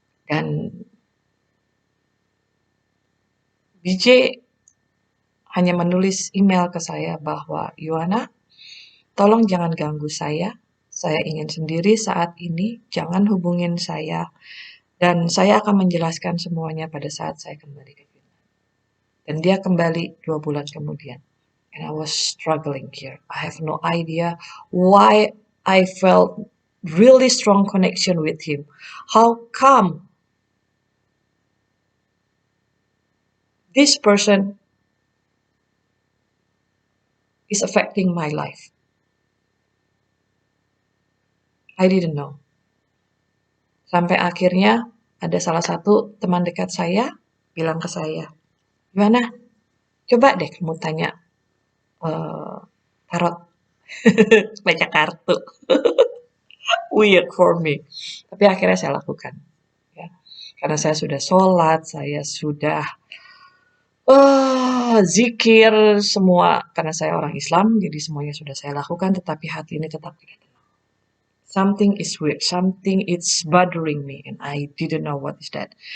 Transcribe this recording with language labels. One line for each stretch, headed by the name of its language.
Indonesian: Dan BJ hanya menulis email ke saya bahwa, Yuana, tolong jangan ganggu saya ingin sendiri saat ini, jangan hubungin saya, dan saya akan menjelaskan semuanya pada saat saya kembali ke Finland. Dan dia kembali 2 bulan kemudian.
English: And I was struggling here. I have no idea why I felt really strong connection with him. How come this person is affecting my life? I didn't know.
Indonesian: Sampai akhirnya ada salah satu teman dekat saya bilang ke saya, Gimana? Coba deh kamu tanya tarot, baca kartu.
English: Weird for me.
Indonesian: Tapi akhirnya saya lakukan. Ya. Karena saya sudah sholat, saya sudah zikir semua. Karena saya orang Islam, jadi semuanya sudah saya lakukan, tetapi hati ini tetap tidak tenang.
English: Something is weird, something is bothering me, and I didn't know what is that.